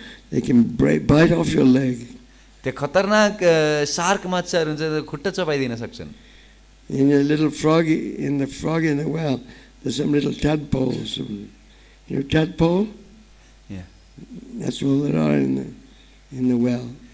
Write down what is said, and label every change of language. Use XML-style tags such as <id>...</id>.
<en>They can bite off your leg.</en> <ne>त्यो खतरनाक shark माछाहरू हुन्छ, खुट्टा चपाइदिन सक्छन्।</ne> <en>In a little froggy, in the well, there's some little tadpoles. You know tadpole? Yeah. That's all there are in the well.</en>